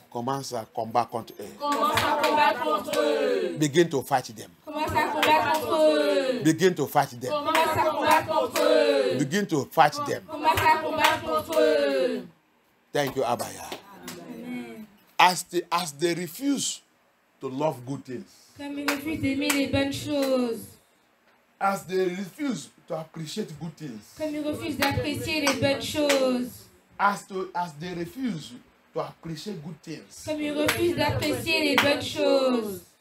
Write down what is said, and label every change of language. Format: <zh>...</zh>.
<fr>commence à combattre contre eux. Commence à combattre contre eux.</fr> <en>Begin to fight them.</en> <fr>Commence à combattre contre eux.</fr> <en>Begin to fight them.</en> <fr>Commence à combattre contre eux.</fr> <en>Begin to fight them.</en> <fr>Commence à combattre contre eux.</fr> <en>Thank you, Abaya. Amen. As they refuse to love good things,</en> <fr>Comme ils refusent d'aimer les bonnes choses.</fr> <en>as they refuse to appreciate good things,</en> <fr>Comme ils refusent d'apprécier les bonnes choses.</fr> <en>as they refuse to appreciate good things,</en> <fr>Comme ils refusent d'apprécier les bonnes choses.</fr>